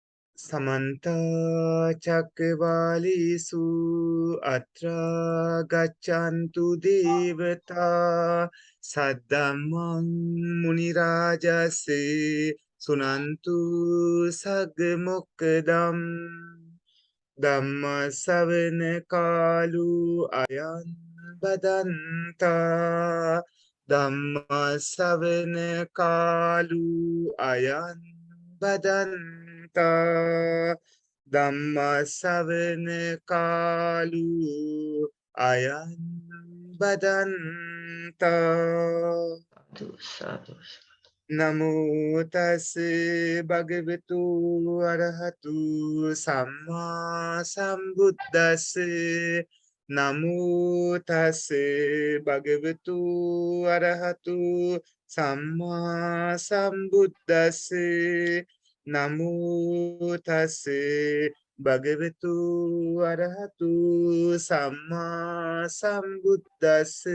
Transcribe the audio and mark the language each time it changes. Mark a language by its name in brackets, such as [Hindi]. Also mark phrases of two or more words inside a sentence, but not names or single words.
[Pali] समन्ता चक्रवालेषु अत्र गच्छन्तु देवता सद्धम्मं मुनिराजस्य सुनन्तु सगमुक्तम् ධම්ම ශ්‍රවණ කාලු අයං බදන්තා ධම්ම ශ්‍රවණ කාලු අයං බදන්තා ධම්ම ශ්‍රවණ කාලු අයං බදන්තා සාදු නමෝ තස් භගවතු අරහතු සම්මා සම්බුද්දස්ස නමෝ තස් භගවතු අරහතු සම්මා සම්බුද්දස්ස නමෝ තස් භගවතු අරහතු සම්මා සම්බුද්දස්ස